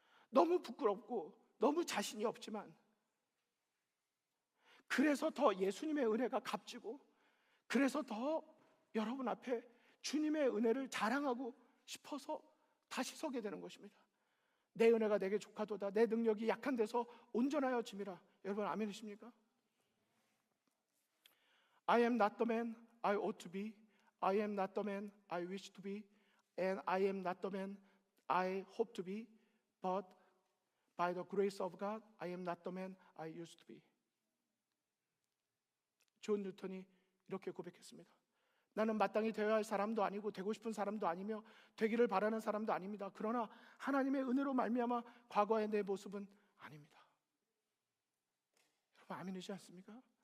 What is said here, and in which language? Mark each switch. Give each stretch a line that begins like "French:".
Korean: 너무 부끄럽고 너무 자신이 없지만, 그래서 더 예수님의 은혜가 값지고, 그래서 더 여러분 앞에 주님의 은혜를 자랑하고 싶어서 다시 서게 되는 것입니다. 내 은혜가 내게 족하도다. 내 능력이 약한 데서 온전하여 짐이라. 여러분, 아멘이십니까?
English: I am not the man I ought to be. I am not the man I wish to be. And I am not the man I hope to be. But by the grace of God, I am not the man I used to be.
Korean: 존 뉴턴이 이렇게 고백했습니다. 나는 마땅히 되어야 할 사람도 아니고 되고 싶은 사람도 아니며 되기를 바라는 사람도 아닙니다. 그러나 하나님의 은혜로 말미암아 과거의 내 모습은 아닙니다. 여러분, 아멘이지 않습니까?